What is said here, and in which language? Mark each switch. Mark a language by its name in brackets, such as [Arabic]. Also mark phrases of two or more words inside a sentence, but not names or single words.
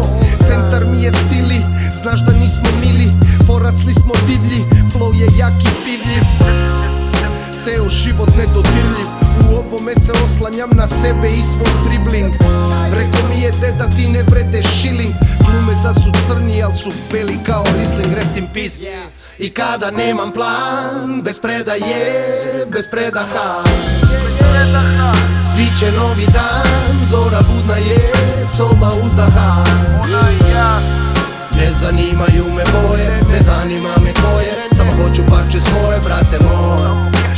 [Serbian] Centar mi je stili, znaš da nismo mili, porasli smo divlji, flow je jak i pivljiv. Ceo život nedodirljiv, u ovome se oslanjam na sebe i svoj dribling. Rekao mi je deda ti ne vrede šiling, glume da su crni al su beli kao Riesling, [English] rest in peace. [Serbian] I kada nemam plan, bez predaje, bez predaha, sviće novi dan, zora budna je, soba uzdaha. Ne zanimaju me boje, ne zanima me ko je, samo hoću parče svoje, brate moj.